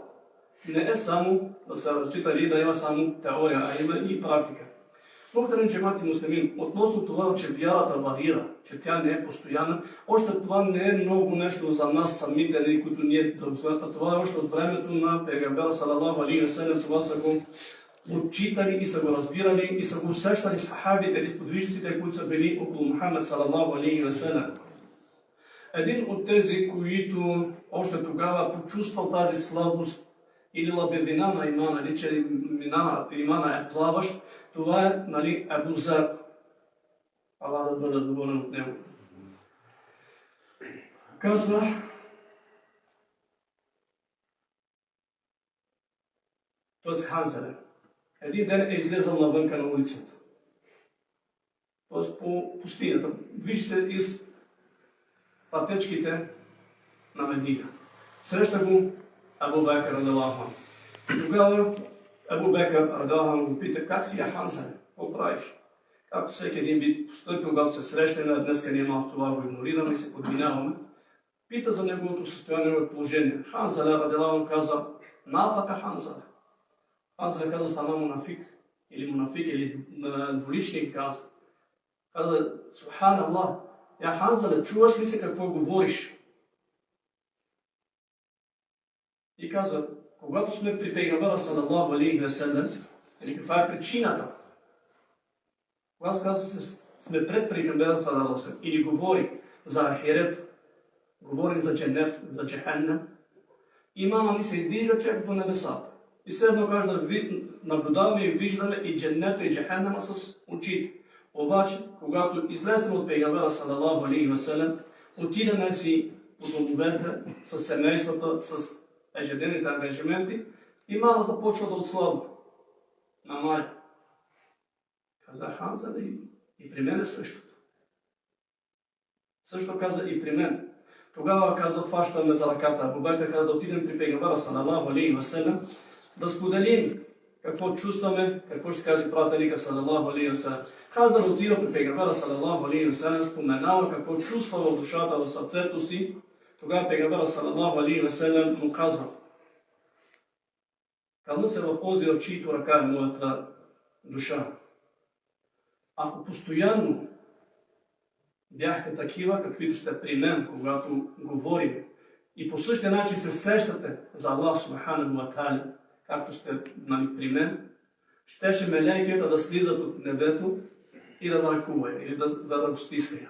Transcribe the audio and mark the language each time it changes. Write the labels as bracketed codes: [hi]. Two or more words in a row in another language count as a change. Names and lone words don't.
[bg] Не е само да се разчита или да има само теория, а има и практика. [tr] Muhterem cemaat-i müslimin, [bg] относно това, че вярата варира, че тя не е постоянна, още това не е много нещо за нас самите, които ние да. Това е още от времето на Пейгамбера [ar] صلى الله عليه وسلم, [bg] това са го отчитали и са го разбирали и са го усещали сахабите или сподвижниците, които са били около Мухаммед [ar] صلى الله عليه وسلم. [bg] Един от тези, които още тогава почувствал тази слабост или лабевина на имана, или че имана е плаващ, това е, Абу Зар. Аллах да бъде доволен от него. Казва, т.е. Ханзале, един ден е излезъл навънка на улицата. Т.е. по пустинята. Движи се из пътечките на Медина. Среща го Абу Бекър [ar] رضي الله عنه. [bg] Тогава Абу Бекър [ar] رضي الله عنه [bg] го пита, как си, Ханзале? Какво правиш? Както всеки един би постъпил, когато се срещне, днеска ние малко това го игнорираме и се подминаваме, пита за неговото състояние, неговото положение. Ханзале [ar] رضي الله عنه [bg] каза, [ar] نافق حنظلة. [bg] Ханзале каза, стана мунафик, или двуличник каза. Каза, Субханаллах, Ханзале, чуваш ли се какво говориш? И казва, когато сме при Пейгамбера [ar] صلى الله عليه وسلم, [bg] или каква е причината? Когато сме пред Пейгамбера [ar] صلى الله عليه وسلم [bg] и ни говори за ахирет, говорим за дженнет, за джехеннем, имана ни се издига чак до небесата. И следно кажа да наблюдаваме и виждаме и дженнета и джехеннема с очите. Обаче, когато излезем от Пейгамбера [ar] صلى الله عليه وسلم, [bg] отидеме си по домовете, с семействата, с ежедневните ангажименти, имана започва да отслабва. Намаля. Каза Ханзале, и при мен е същото. Също каза и при мен. Тогава каза, фащаме за ръката. Абу Бекър каза да отидем при Пейгамбера [ar] صلى الله عليه وسلم, [bg] да споделим какво чувстваме, какво ще каже пратеника [ar] صلى الله عليه وسلم. [bg] Ханзале отива при Пейгамбера [ar] صلى الله عليه وسلم, [bg] споменава какво чувства в душата, в сърцето си. Тогава Пейгамбера [ar] صلى الله عليه وسلم [bg] му казва, кълна се в този, в чието ръка е моята душа. Ако постоянно бяхте такива, каквито сте при мен, когато говорим, и по същия начин се сещате за [ar] الله سبحانه وتعالى, [bg] както сте при мен, щеше мелейките да слизат от небето и да ръкуват, или да го стискат.